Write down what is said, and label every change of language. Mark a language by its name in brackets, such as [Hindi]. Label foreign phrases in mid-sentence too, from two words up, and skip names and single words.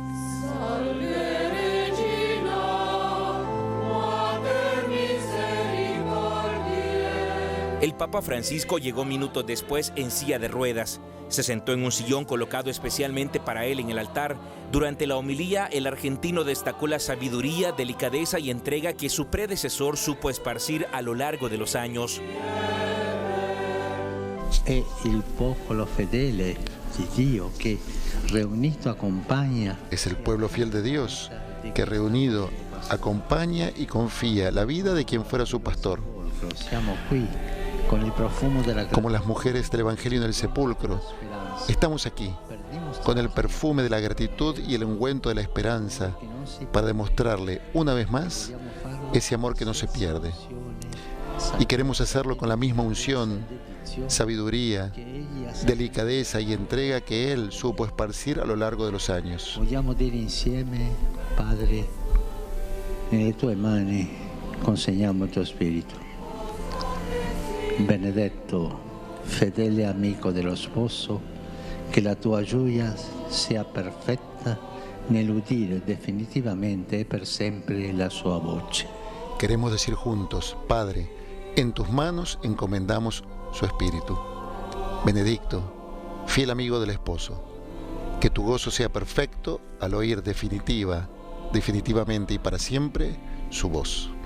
[Spanish] El Papa Francisco llegó minutos después en silla de ruedas. Se sentó en un sillón colocado especialmente para él en el altar. Durante la homilía, el argentino destacó la sabiduría, delicadeza y entrega que su predecesor supo esparcir a lo largo de los años. [Italian] È il popolo fedele di Dio che [Spanish] reunido acompaña. Es el pueblo fiel de Dios que reunido acompaña y confía la vida de quien fuera su pastor. [Italian] Siamo qui con el profumo [Spanish] de la... Como las mujeres del Evangelio en el sepulcro, estamos aquí con el perfume de la gratitud y el ungüento de la esperanza para demostrarle una vez más ese amor que no se pierde. Y queremos hacerlo con la misma unción, sabiduría, delicadeza y entrega que Él supo esparcir a lo largo de los años. [Italian] Vogliamo dire insieme, Padre, nelle tue mani consegniamo il tuo spirito. Benedetto, fedele amico dello sposo, che la tua gioia sia perfetta nell'udire definitivamente e per sempre la sua voce. [Spanish] Queremos decir juntos, Padre, en tus manos encomendamos su espíritu. Benedicto, fiel amigo del esposo, que tu gozo sea perfecto al oír definitivamente y para siempre su voz.